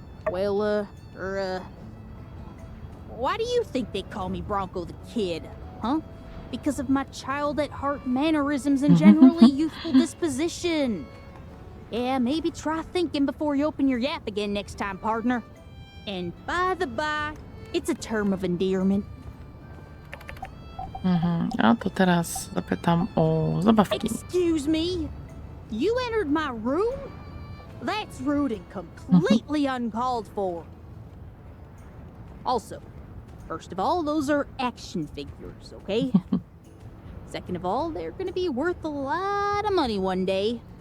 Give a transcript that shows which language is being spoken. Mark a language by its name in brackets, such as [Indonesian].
[English] Well, why do you think they call me Bronco the Kid, huh? Because of my child-at-heart mannerisms and generally youthful disposition. Yeah, maybe try thinking before you open your yap again next time, partner. And by the by, it's a term of endearment. [Polish] A to teraz zapytam o zabawki. [English] Excuse me? You entered my room? That's rude and completely uncalled for. Also, first of all, those are action figures, okay? Second of all, they're gonna be worth a lot of money one day.